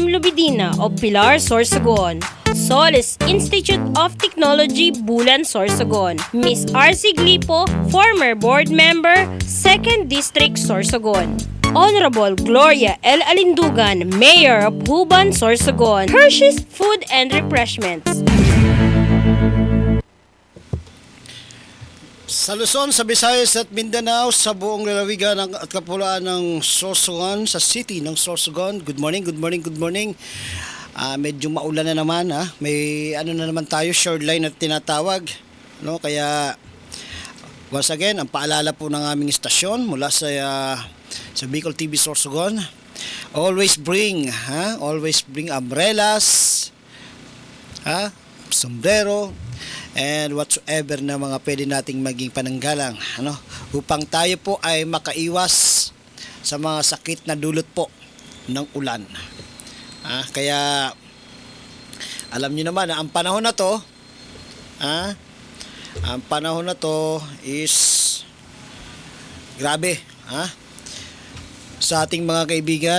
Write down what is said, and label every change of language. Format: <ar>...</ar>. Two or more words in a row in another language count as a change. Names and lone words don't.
<en>Lubidina of Pilar, Sorsogon, Solis Institute of Technology, Bulan, Sorsogon, Miss R.C. Glipo, former board member, 2nd District, Sorsogon, Honorable Gloria L. Alindugan, Mayor of Huban, Sorsogon, Hershey's Food and Refreshments.</en> <tl>Sa Luzon, sa Visayas at Mindanao, sa buong lalawigan at kapulaan ng Sorsogon, sa city ng Sorsogon.</tl> <en>Good morning.</en> <tl>Medyo maulan na naman, ha. May na naman tayo, shoreline na tinatawag, no? Kaya</tl> <en>once again,</en> <tl>ang paalala po ng aming istasyon mula sa Bicol TV Sorsogon,</tl> <en>always bring umbrellas,</en> <tl>sombrero,</tl> <en>and whatsoever</en> <tl>na mga pwede nating maging pananggalang, upang tayo po ay makaiwas sa mga sakit na dulot po ng ulan. Kaya alam niyo naman na ang panahon na to is grabe, sa ating mga kaibigan</tl>